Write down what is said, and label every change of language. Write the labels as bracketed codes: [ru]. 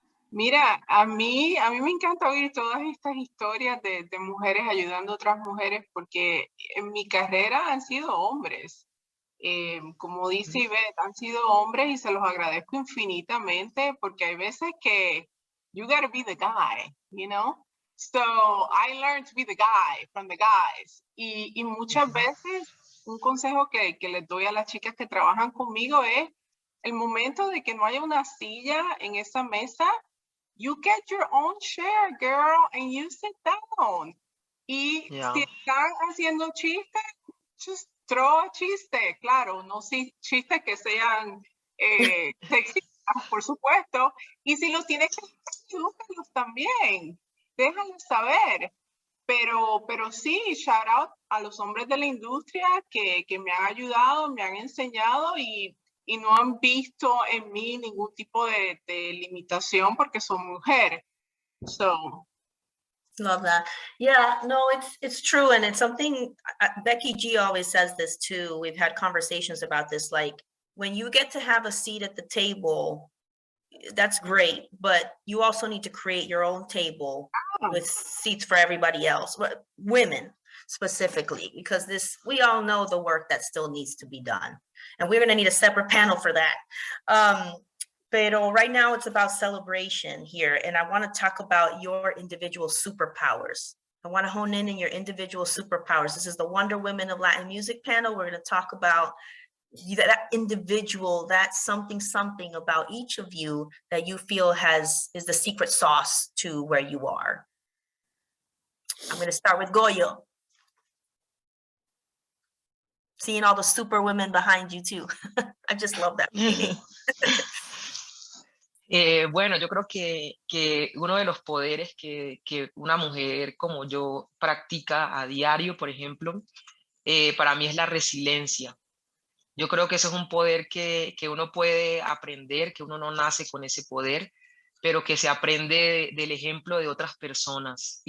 [es] Mira, a mí me encanta oír todas estas historias de mujeres ayudando a otras mujeres porque en mi carrera han sido hombres. Como dice Yvette, han sido hombres y se los agradezco infinitamente porque hay veces que [en] you gotta be the guy, you know? So I learned to be the guy from the guys. [es] Y muchas veces un consejo que les doy a las chicas que trabajan conmigo es el momento de que no haya una silla en esa mesa, [en] you get your own chair, girl, and you sit down. [es] Y [en] Yeah. [es] si están haciendo chistes, [en] just throw a [es] chiste, claro, no chistes que sean sexistas, por supuesto. Y si los tienes que úsalos también, déjalos saber. Pero sí, [en] shout out [es] a los hombres de la industria que me han ayudado, me han enseñado y no han visto en mí ningún tipo de limitación porque soy mujer. [en] So, Love that. Yeah, no, it's true. And it's something Becky G always says this too. We've had conversations about this. Like when you get to have a seat at the table, that's great, but you also need to create your own table with seats for everybody else, but women. specifically, because we all know the work that still needs to be done. And we're gonna need a separate panel for that. [es] Pero [en] right now it's about celebration here. And I wanna talk about your individual superpowers. I wanna hone in your individual superpowers. This is the Wonder Women of Latin Music panel. We're gonna talk about that individual, that something about each of you that you feel is the secret sauce to where you are. I'm going to start with Goyo. Seeing all the super women behind you too. I just love that feeling. [es] Bueno, yo creo que uno de los poderes que una mujer como yo practica a diario, por ejemplo, para mí es la resiliencia. Yo creo que eso es un poder que uno puede aprender, que uno no nace con ese poder, pero que se aprende del ejemplo de otras personas.